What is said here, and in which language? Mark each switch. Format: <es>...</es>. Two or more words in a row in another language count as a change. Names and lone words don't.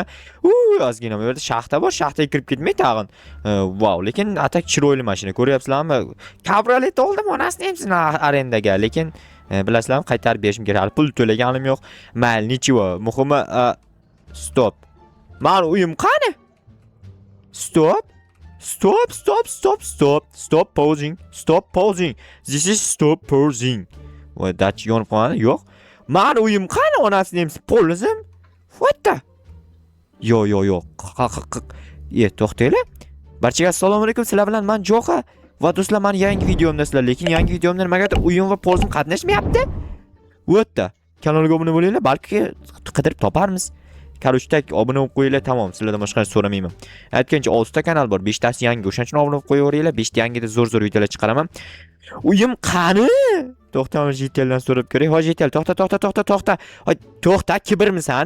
<uz>Ozgina bu yerda shaxta bor, shaxtaga kirib ketmay tag'in. Wow, lekin atak chiroyli mashina. Ko'ryapsizlarmi? Kabriolet oldim onasini hamsini arendaga, lekin bilasizlarmi, qaytarib berishim kerak. Hali pul to'laganim yo'q. Mayli, nichivo. Muhimi stop. Mani uyim qani? Stop.</uz> <en>Stop pausing. This is stop pausing.</en> <uz>Voy, dach yonib qoladi? Yo'q. Mani uyim qani onasini ham polizim?</uz> <en>What the?</en> <uz>Yo'q. To'xtanglar. Barchaga assalomu alaykum. Sizlar bilan men Jo'xa va do'stlar, men yangi videomdasizlar, lekin yangi videomda nimagadir o'yin va polizim qatnashmayapti.</uz> <en>What the?</en> <uz>Kanalga obuna bo'linglar, balki qidirib toparmiz. Karustak obuna bo'lib qo'yinglar, tamom. Sizlardan boshqa narsa so'ramayman. Aytgancha 6 ta kanal bor, 5 tasi yangi. O'shaning uchun obuna bo'lib qo'yaveringlar. 5 ta yangida zo'r videolar chiqaraman. Uyim qani? To'xtamiz, Jiteldan so'rab ko'ray. Hoji Jitel, to'xta. Hoy, to'xta, kibrmisan?</uz>